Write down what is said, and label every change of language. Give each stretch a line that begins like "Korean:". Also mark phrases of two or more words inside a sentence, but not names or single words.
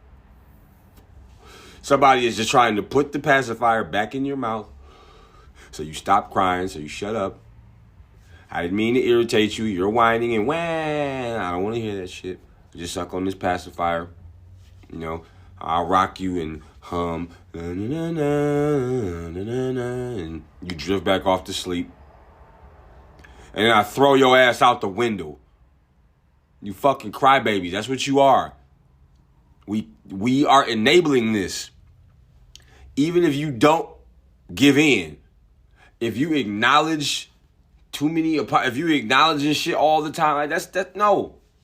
English: Somebody is just trying to put the pacifier back in your mouth so you stop crying, so you shut up. I didn't mean to irritate you. You're whining and whang. I don't want to hear that shit. Just suck on this pacifier. You know, I'll rock you and hum. Na, na, na, na, na, na, and you drift back off to sleep. And then I throw your ass out the window. You fucking crybabies. That's what you are. We are enabling this. Even if you don't give in, if you acknowledge if you acknowledging shit all the time, like that's no.